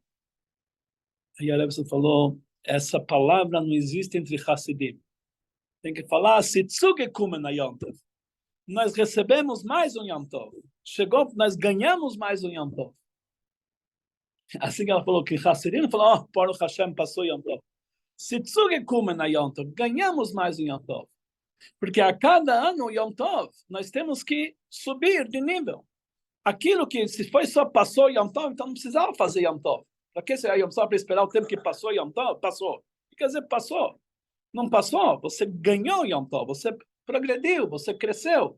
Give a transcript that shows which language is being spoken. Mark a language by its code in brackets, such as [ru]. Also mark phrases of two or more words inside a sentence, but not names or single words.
[pt] Aí a Rebbe falou, essa palavra não existe entre Hassidim. Tem que falar, [yi] ס'איז צוגעקומען א יום־טוב. [pt] Nós recebemos mais um Yom Tov. Chegou, nós ganhamos mais um Yom Tov. Assim que ela falou que Hassidim falou, [he] ברוך השם [pt] passou Yom Tov. [yi] ס'איז צוגעקומען א יום־טוב. [pt] Ganhamos mais um Yom Tov. Porque a cada ano Yom Tov, nós temos que subir de nível. Aquilo que se foi só passou Yom Tov, então não precisava fazer Yom Tov. Para que ser Yom Tov para esperar o tempo que passou Yom Tov? Passou. Quer dizer, passou. Não passou, você ganhou Yom Tov, você progrediu, você cresceu.